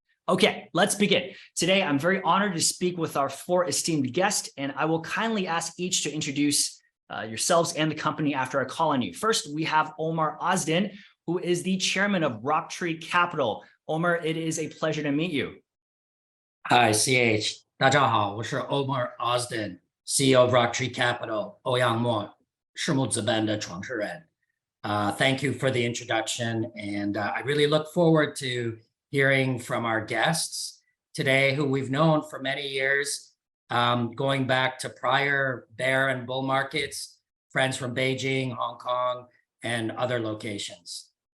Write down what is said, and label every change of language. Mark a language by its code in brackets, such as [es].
[en] Okay, let's begin. Today, I'm very honored to speak with our four esteemed guests, and I will kindly ask each to introduce yourselves and the company after I call on you. First, we have Omer Ozden, who is the chairman of RockTree Capital. Omer, it is a pleasure to meet you. Hi, CH. [zh] 大家好，我是 Omer Ozden, [en] CEO of RockTree Capital, [zh] 欧阳墨，世木资本的创始人。 [en] Thank you for the introduction, and I really look forward to hearing from our guests today, who we've known for many years, going back to prior bear and bull markets, friends from Beijing, Hong Kong, and other locations.